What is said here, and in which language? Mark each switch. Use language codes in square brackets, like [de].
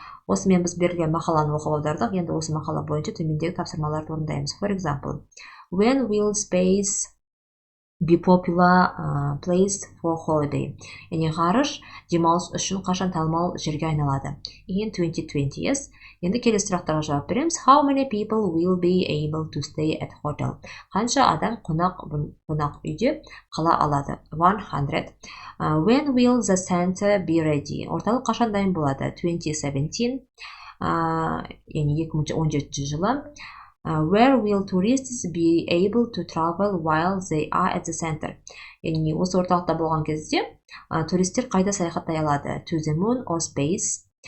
[kk] Осымен біз берілген мақаланы оқып аудардық. Енді осы мақала бойынша төмендегі тапсырмаларды орындаймыз. [en] For example, when will space be popular place for holiday? [kk] Яғни ғарыш демалыс үшін қашан танымал жерге айналады? [en] In 2020, yes. [kk] Енді келесі сұрақтарға жауап береміз. [en] How many people will be able to stay at hotel? [kk] Қанша адам қонақ үйде қала алады? [en] 100. When will the center be ready? [kk] Орталық қашан дайын болады? 2017. Яғни 2017 жылы. [en] Where will tourists be able to travel while they are at the center? [kk] Яғни осы орталықта болған кезде туристер қайда саяхаттай алады? [en] To the moon or space?